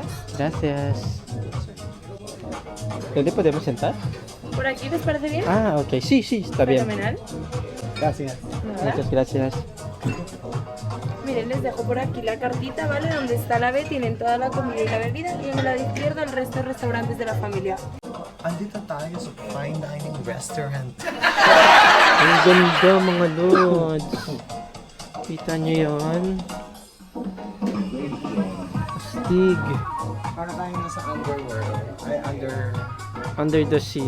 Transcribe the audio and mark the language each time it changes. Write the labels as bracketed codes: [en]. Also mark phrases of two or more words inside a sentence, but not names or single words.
[es] Gracias. ¿Dónde podemos sentar? ¿Por aquí les parece bien? Ah, ok. Sí, está bien. Fenomenal. Gracias. Nada. Muchas gracias. Miren, les dejo por aquí la cartita, ¿vale? Donde está la B, tienen toda la comida y la bebida. Y en la izquierda el resto de restaurantes de la familia. [tl] Andito tayo sa [en] fine dining restaurant. [tl] Ang ganda mga Lods. Kita nyo yun? Astig. Para tayo nasa underworld. Ay, [en] Under the sea.